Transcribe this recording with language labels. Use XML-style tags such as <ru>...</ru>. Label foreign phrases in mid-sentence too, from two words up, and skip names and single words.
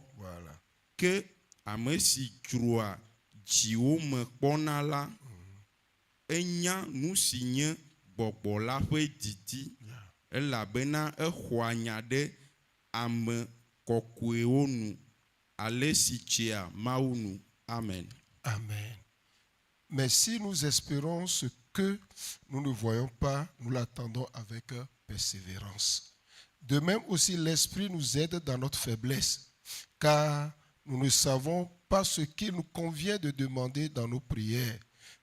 <ee>Ke ame si dzroa dziwo me kpɔna la enya nu si nye gbɔgbɔ la ƒe didi elabena exɔa nya ɖe ame kɔkɔewo nu ale si dzea Mawu nu. Amen. Amen.</ee> <fr>Mais si nous espérons ce que nous ne voyons pas, nous l'attendons avec persévérance. De même aussi, l'Esprit nous aide dans notre faiblesse, car nous ne savons pas ce qu'il nous convient de demander dans nos prières.</fr>